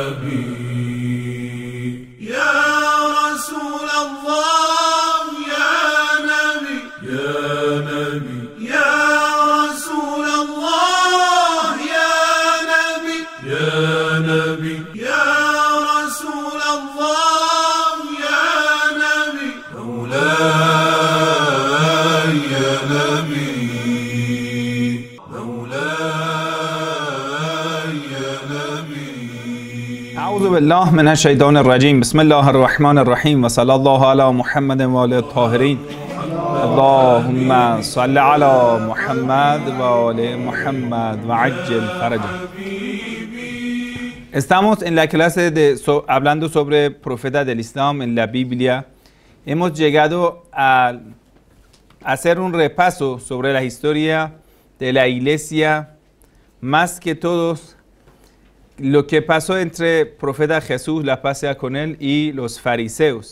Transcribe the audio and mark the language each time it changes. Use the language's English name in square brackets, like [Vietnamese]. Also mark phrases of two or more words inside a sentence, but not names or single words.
[Arabic] نبي يا رسول الله يا نبي يا نبي يا رسول الله يا نبي يا نبي يا رسول الله يا نبي مولاي يا نبي مولاي يا نبي اعوذ بالله من الشیطان الرجیم. بسم الله الرحمن الرحیم و صلی الله علی محمد و آله الطاهرین. اللهم صل على محمد و آل Muhammad و عجل فرجه. [Spanish] Estamos en la clase hablando sobre profetas del Islam en la Biblia. Hemos llegado a hacer un repaso sobre la historia de la iglesia, más que todos lo que pasó entre profeta Jesús, la paz sea con él, y los fariseos.